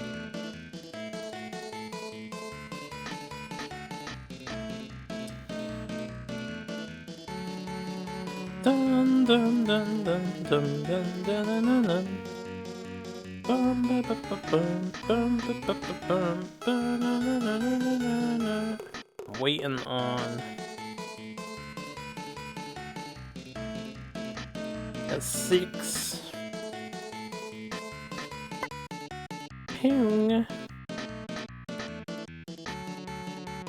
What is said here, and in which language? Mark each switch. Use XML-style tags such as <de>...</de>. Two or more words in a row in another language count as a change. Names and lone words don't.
<en>Dun dun dun dun dun dun dun dun dun. Bum ba ba ba bum bum ba ba ba bum ba na na na na na na. Waiting on a 6. Ping.</en>